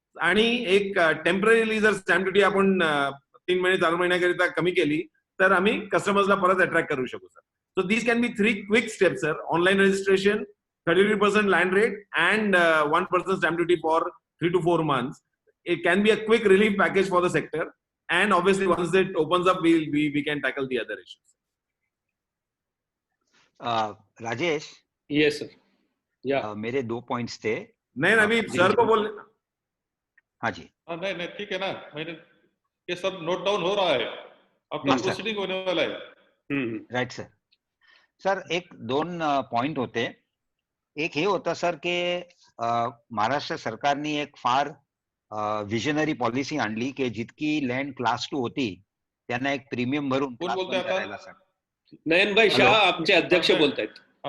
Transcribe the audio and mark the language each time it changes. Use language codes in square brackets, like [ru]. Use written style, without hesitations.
[mr] आणि एक टेम्पररीली जर स्टॅम्प ड्युटी आपण 3 महिने 4 महिन्याकरिता कमी केली तर आम्ही कस्टमर्सला परत अट्रॅक्ट करू शकू sir. [en] So these can be 3 quick steps sir. Online registration, 33% land rate and 1% stamp duty for 3 to 4 months. It can be a quick relief package for the sector, and obviously once it opens up, we can tackle the other issues. Rajesh. Yes sir. Yeah. [hi] मेरे 2 points थे. नहीं अभी sir को बोल. हाँ जी. नहीं नहीं ठीक है ना, मैंने ये सब नोट डाउन हो रहा है, अपना प्रोसीडिंग होने वाला है. [mr] Right sir. सर एक 2 पॉइंट होते. एक हे होतं सर की महाराष्ट्र सरकारने एक फार विजनरी पॉलिसी आणली की जितकी लँड क्लास 2 होती त्यांना एक प्रीमियम भरून करायला सर. नयनभाई शाह आमचे अध्यक्ष बोलतायत.